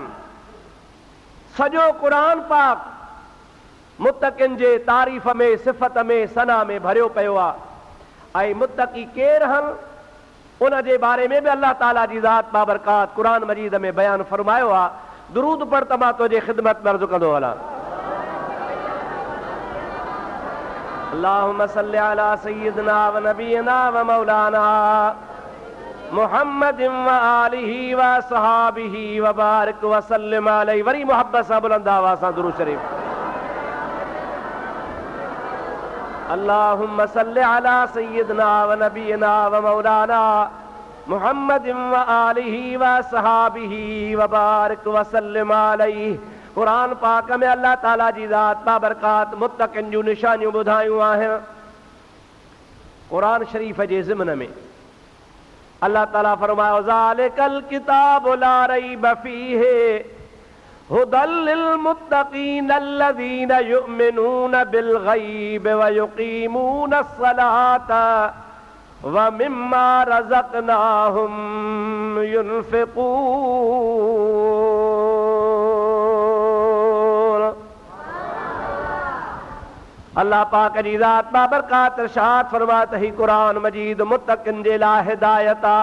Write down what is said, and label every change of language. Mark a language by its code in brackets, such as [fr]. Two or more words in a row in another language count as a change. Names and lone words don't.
[sd] सॼो क़ुरान पाक मुत्तक़िन जे तारीफ़ में, सिफ़त में, सना में भरियो पियो आहे। ऐं मुत्तक़ी केरु आहिनि उन जे बारे में बि अल्लाह ताला जी ज़ात बाबरकात क़ुरान मजीद में बयानु फरमायो आहे। दुरूद पढ़ त मां तुंहिंजे ख़िदमत में अर्ज़ु कंदो हलां। [ar] اللهم صل على سيدنا ونبينا ومولانا محمد وآله وصحبه وبارك وسلم عليه. [sd] वरी मोहब्बत सां बुलंद आवाज़ सां दुरूद शरीफ। [ar] اللهم صل على سيدنا ونبينا ومولانا محمد وآله وصحبه وبارك وسلم عليه. [sd] क़ुरान पाक में अल्लाह ताला जी ज़ात बाबरकात मुत्तक़िन जूं निशानियूं ॿुधायूं आहिनि। क़ुरान शरीफ़ जे ज़िमन में अल्लाह ताला फरमायो [ar] ذلك الكتاب لا ريب فيه هدى للمتقين الذين يؤمنون بالغيب ويقيمون الصلاة ومما رزقناهم ينفقون. [sd] अल्लाह पाक जी ज़ात बाबरकात इरशाद फरमात ही क़ुरान मजीद मुत्तक़िन जे लाइ हिदायत आहे।